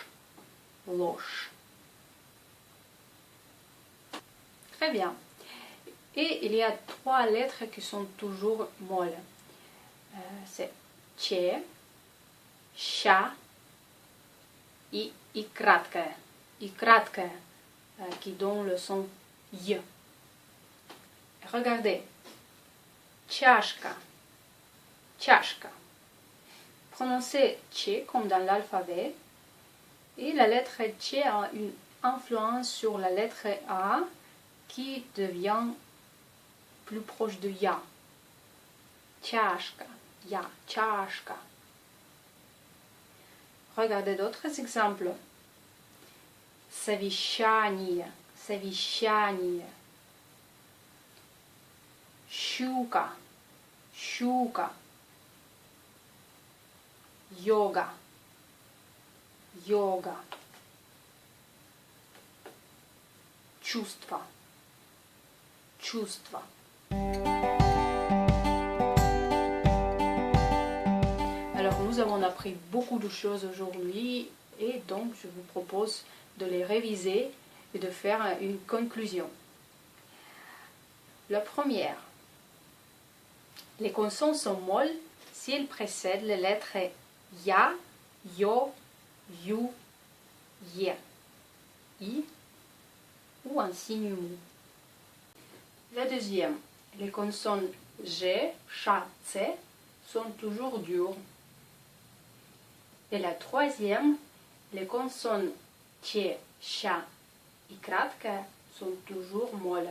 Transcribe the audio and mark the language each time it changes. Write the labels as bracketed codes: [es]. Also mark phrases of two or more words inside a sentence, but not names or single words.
[fr] Loche. Très bien. Et il y a 3 lettres qui sont toujours molles. C'est che, sha et [ru] и краткое. И краткое [fr] qui donne le son y. Regardez. [ru] Чашка. Чашка. [fr] Prononcez che comme dans l'alphabet. Et la lettre che a une influence sur la lettre A qui devient plus proche de ya. [ru] Чашка. Ya. Чашка. [fr] Regardez d'autres exemples. [ru] Совещание. Совещание. Щука. Щука. Йога. Йога. Чувство. Чувство. [fr] Alors nous avons appris beaucoup de choses aujourd'hui et donc je vous propose de les réviser et de faire une conclusion. La première, les consonnes sont molles s'ils précèdent les lettres ya, yo, you, ye, i ou un signe mou. La deuxième, les consonnes g, cha, tse sont toujours dures. Et la troisième, les consonnes che, cha et kratka sont toujours molles.